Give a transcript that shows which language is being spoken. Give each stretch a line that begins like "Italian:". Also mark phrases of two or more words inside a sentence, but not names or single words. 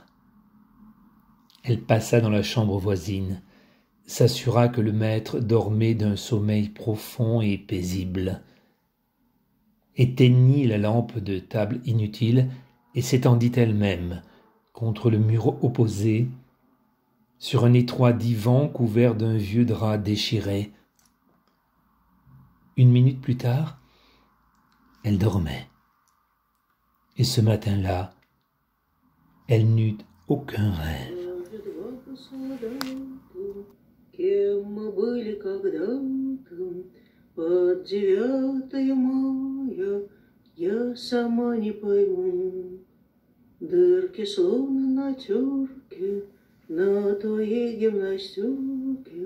French: Elle passa dans la chambre voisine, s'assura que le maître dormait d'un sommeil profond et paisible, éteignit la lampe de table inutile et s'étendit elle-même contre le mur opposé, sur un étroit divan couvert d'un vieux drap déchiré. Une minute plus tard, elle dormait. Et ce matin-là, elle n'eut aucun rêve.
Russian: Кем мы были когда-то, под 9 мая я сама не пойму. Дырки словно на терке, на твоей гимнастерке.